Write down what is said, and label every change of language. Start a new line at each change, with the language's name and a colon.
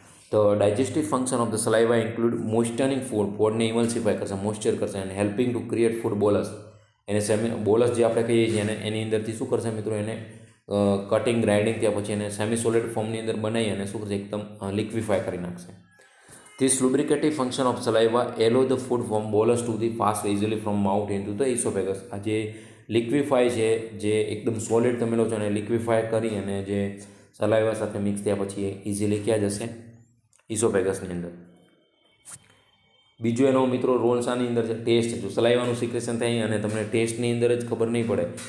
English: તો digestive function of the saliva include moisturing food,
Gujarati: ફૂડને ઇમલ્સિફાય કરશે, moisture કરશે અને
English: Helping to create food bolus.
Gujarati: એને બોલસ જે આપણે કહીએ છીએ એને એની અંદરથી શું કરશે મિત્રો, એને કટિંગ ગ્રાઇન્ડિંગ ત્યાર પછી એને સેમી સોલિડ ફોર્મની અંદર બનાવી અને શું કરશે, એકદમ લિક્વિફાય કરી નાખશે.
English: This lubricative function of saliva allow the food from bolus to the pass easily from mouth into the esophagus.
Gujarati: આ જે લિક્વિફાય છે, જે એકદમ સોલિડ તમે લો છો અને લિક્વિફાય કરી અને જે સલાઇવા સાથે મિક્સ થયા પછી ઇઝીલી ક્યાં જશે, ઇસોફેગસની અંદર. બીજો એનો મિત્રો રોલ શાની અંદર છે, ટેસ્ટ. જો સલાઇવાનું સિક્રેશન થાય અને તમને ટેસ્ટની અંદર જ ખબર નહીં પડે.